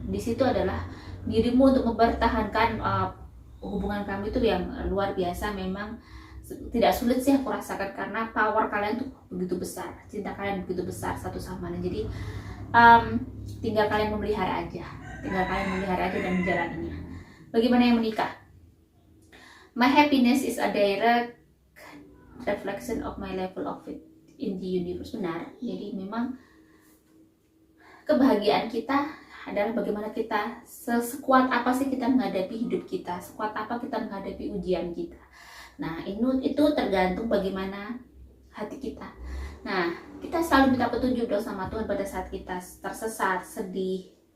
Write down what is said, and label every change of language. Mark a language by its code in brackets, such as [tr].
[id] Di situ adalah dirimu untuk mempertahankan hubungan kamu itu yang luar biasa. Memang tidak sulit sih aku rasakan, karena power kalian tuh begitu besar, cinta kalian begitu besar satu sama lain. Jadi tinggal kalian memelihara aja dan menjalaninya. Bagaimana yang menikah? [en] My happiness is a direct reflection of my level of it in the universe. [id] Benar. Jadi memang kebahagiaan kita adalah bagaimana kita, sekuat apa sih kita menghadapi hidup kita, sekuat apa kita menghadapi ujian kita. Nah, itu tergantung bagaimana hati kita. Nah, kita selalu minta petunjuk dong sama Tuhan pada saat kita tersesat, sedih.